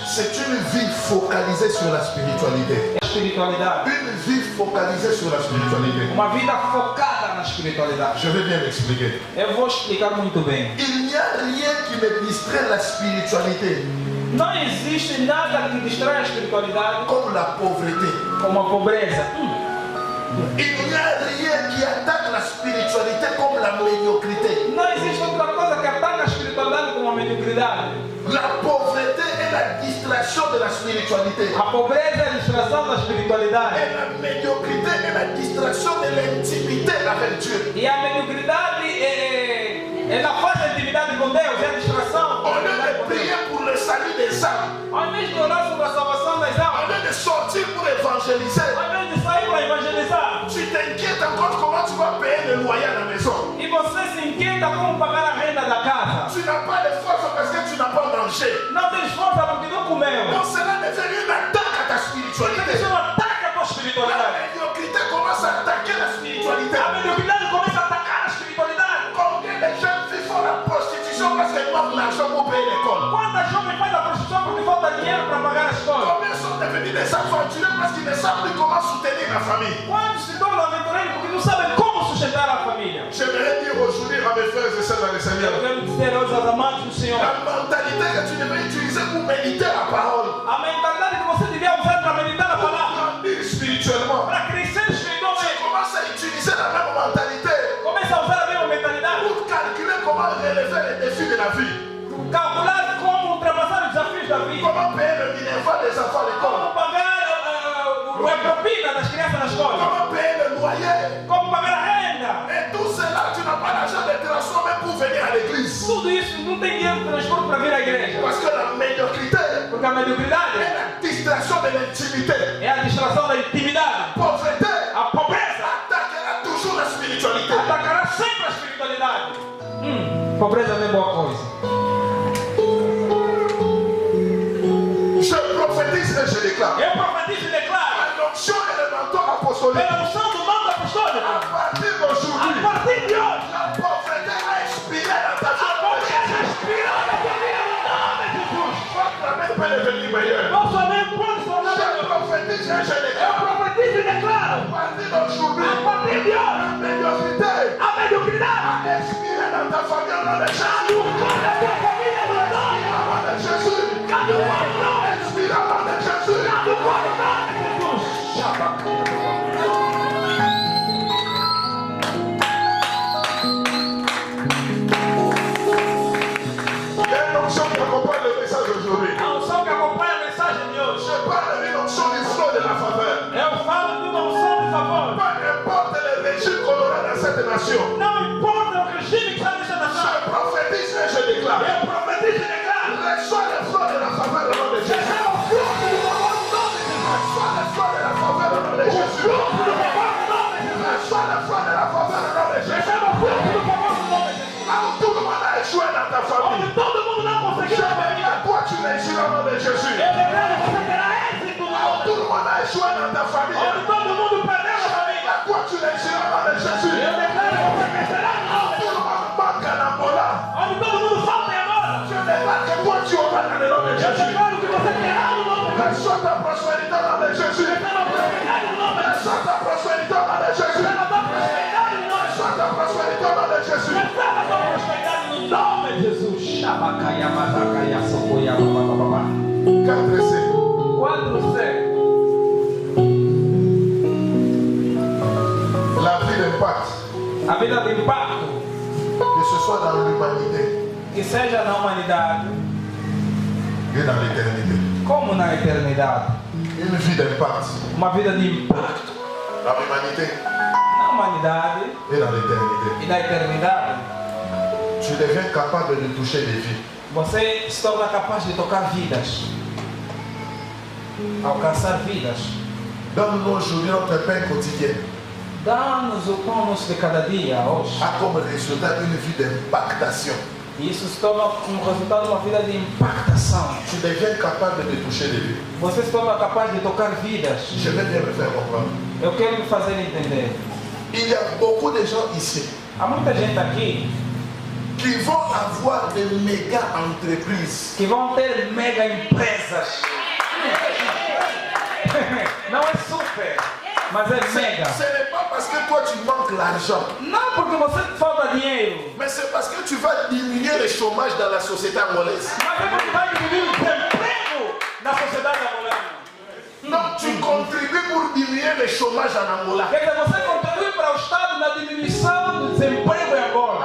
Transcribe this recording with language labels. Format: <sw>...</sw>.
<fr>C'est une vie focalisée sur la spiritualité.</fr> <pt>Espiritualidade.</pt> <fr>Une vie focalisée sur la spiritualité.</fr> <pt>Uma vida focada na espiritualidade.</pt> <fr>Je vais bien m'expliquer.</fr> <pt>Eu vou explicar muito bem.</pt> <fr>Il n'y a rien qui me distrait la spiritualité</fr> <pt>Não existe nada que distrai a espiritualidade</pt> <fr>comme la pauvreté.</fr> <pt>como a pobreza.</pt> <fr>Il n'y a rien qui attaque la spiritualité comme la médiocrité.</fr> <pt>Não existe outra coisa que ataca a espiritualidade como a mediocridade.</pt> <fr>La pauvreté est la distraction de la spiritualité. spiritualité.</fr> <pt>A pobreza é a distração da</pt> <fr>Et</fr> <pt>espiritualidade.</pt> <fr>la médiocrité est la distraction de l'intimité avec Dieu.</fr> <pt>E a mediocridade é na falta de intimidade com Deus, é a distração.</pt> <fr>Au lieu de prier pour le salut des âmes,</fr> <pt>Ao invés de orar sobre a salvação das</pt> <fr>au</fr> <pt>almas,</pt> <fr>lieu de sortir pour évangéliser,</fr> <pt>ao invés de sair para evangelizar,</pt> <fr>tu t'inquiètes encore comment tu vas payer le loyer à la maison.</fr> <pt>e você se inquieta como pagar a renda da casa.</pt> <fr>Tu n'as pas de force parce que tu n'as pas mangé.</fr> <pt>Não tens força porque não comeu.</pt> <fr>Donc cela devient une attaque à ta spiritualité.</fr> <pt>Isso é um ataque à tua espiritualidade.</pt> <fr>médiocrité commence à attaquer la spiritualité.</fr> <pt>A mediocridade começa a atacar a espiritualidade.</pt> <fr>Combien de jeunes filles font la prostitution parce qu'elles manquent l'argent pour payer l'école?</fr> <pt>Quantas jovens fazem a prostituição porque falta dinheiro para pagar a escola?</pt> <fr>Combien sont devenus des aventuriers parce qu'ils ne savent plus comment soutenir la famille?</fr> <pt>Quantos se tornam aventureiros porque não sabem como sustentar a família?</pt> <fr>J'aimerais dire aujourd'hui à mes frères et sœurs dans le Seigneur,</fr> <pt>Eu quero dizer hoje aos amados do Senhor,</pt> <fr>la mentalité que tu devrais utiliser pour méditer la parole,</fr> <pt>a mentalidade que você devia usar para meditar a</pt> <fr>pour</fr> <pt>palavra,</pt> <fr>grandir spirituellement,</fr> <pt>para crescer</pt> <fr>tu</fr> <pt>espiritualmente,</pt> <fr>commences à utiliser la même mentalité</fr> <pt>começa a usar a mesma mentalidade,</pt> <fr>pour calculer comment relever les défis de la vie,</fr> <pt>calcular como ultrapassar os desafios da vida,</pt> <fr>comment payer le minerval des enfants à l'école,</fr> <pt>como pagar a propina das crianças na escola,</pt> <fr>comment payer le loyer.</fr> <pt>como pagar a renda.</pt> <fr>Et tout cela, tu n'as pas l'argent de transport même pour venir à l'église.</fr> <pt>Tudo isso não tem dinheiro de transporte para vir à igreja,</pt> <fr>Parce que la médiocrité</fr> <pt>porque a mediocridade</pt> <fr>est la distraction de l'intimité.</fr> <pt>é a distração da intimidade.</pt> <fr>Pauvreté</fr> <pt>A pobreza</pt> <fr>attaquera toujours la spiritualité.</fr> <pt>atacará sempre a espiritualidade. Pobreza não é boa coisa.</pt> <fr>Je prophétise et je déclare.</fr> <pt>Eu profetizo e declaro,</pt> <fr>L'onction et le mentor apostolique.</fr> <pt>pela unção do manto apostólico,</pt> <fr>À partir</fr> <pt>a</pt> <fr>d'aujourd'hui,</fr> <pt>partir de hoje,</pt> <fr>la pauvreté a expiré dans ta</fr> <pt>a</pt> <fr>vie.</fr> <pt>pobreza expirou na tua vida no nome de Jesus.</pt> <fr>Votre amen peut devenir meilleur.</fr> <pt>Nosso amém pode se tornar</pt> <fr>Je</fr> <pt>melhor.</pt> <fr>prophétise et je</fr> <pt>Eu</pt> <fr>déclare.</fr> <pt>profetizo e declaro,</pt> <fr>À partir d'aujourd'hui,</fr> <pt>a partir de hoje,</pt> <fr>la médiocrité</fr> <pt>a mediocridade</pt> <fr>a expiré dans ta famille au nom de Jésus.</fr> <pt>caducou na tua família no nome</pt> <fr>Au nom de Jésus.</fr> <pt>caducou no nome</pt> <fr>Expiré au nom de Jésus.</fr> <pt>caducou no nome de Jesus.</pt> <fr>Il y a une onction qui accompagne le message d'aujourd'hui.</fr> <pt>A unção que acompanha a mensagem de hoje.</pt> <fr>Je parle d'une onction du flot de la faveur.</fr> <pt>Eu falo de uma unção de favor.</pt> <fr>Peu importe le régime qu'on aura dans cette nation.</fr> <pt>Não importa o regime que está nessa nação.</pt> <fr>Je prophétise et je déclare.</fr> <pt>Eu profetizo e declaro.</pt> <fr>Reçois le flot de la faveur au nom de Jésus.</fr> <pt>Receba o fruto do favor no nome de Jesus.</pt> <fr>Reçois le flot de la faveur au nom de</fr> <pt>fruto do favor no nome de Jesus.</pt> <fr>Reçois le flot de la faveur au nom de Jésus.</fr> <pt>Receba o fruto do favor no nome de Jesus.</pt> <fr>Là où tout le monde a échoué dans ta</fr> <pt>Onde</pt> <fr>famille.</fr> <pt>todo mundo não</pt> <fr>Je</fr> <pt>conseguiu na família.</pt> <fr>déclare, toi tu réussiras au nom de Jésus.</fr> <pt>Eu declaro que você terá êxito no Receba a tua prosperidade no nome de Jesus. Shabakaya, Mazakaya, Sokoya, Babababa. 4C. 4C.</pt> <fr>La vie d'impact,</fr> <pt>A vida de impacto,</pt> <fr>que ce soit dans l'humanité</fr> <pt>que seja na humanidade</pt> <fr>et dans l'éternité.</fr> <pt>como na eternidade.</pt> <fr>Une vie d'impact</fr> <pt>Uma vida de impacto</pt> <fr>dans l'humanité</fr> <pt>na humanidade</pt> <fr>et dans l'éternité.</fr> <pt>e na eternidade.</pt> <fr>Tu deviens capable de toucher des vies.</fr> <pt>Você se torna capaz de tocar vidas, alcançar vidas.</pt> <fr>Donne-nous aujourd'hui notre pain quotidien.</fr> <pt>Dá-nos o pão nosso de cada dia hoje.</pt> <fr>A comme résultat une vie d'impactation.</fr> <pt>E isso se torna resultado de uma vida de impactação.</pt> <fr>Tu deviens capable de toucher des vies.</fr> <pt>Você se torna capaz de tocar vidas.</pt> <fr>Je vais bien me faire comprendre.</fr> <pt>Eu quero me fazer entender.</pt> <fr>Il y a beaucoup de gens ici</fr> <pt>Há muita gente aqui</pt> <fr>qui vont avoir des méga entreprises.</fr> <pt>que vão ter mega empresas. Não é super, mas é mega.</pt> <fr>Ce n'est pas parce que toi tu manques l'argent,</fr> <pt>Não porque você falta dinheiro,</pt> <fr>mais c'est parce que tu vas diminuer le chômage dans la société angolaise.</fr> <pt>mas é porque vai diminuir o desemprego na sociedade angolana.</pt> <fr>Donc tu contribues pour diminuer le chômage en Angola.</fr> <pt>Quer dizer, você contribui para o Estado na diminuição do desemprego em Angola.</pt>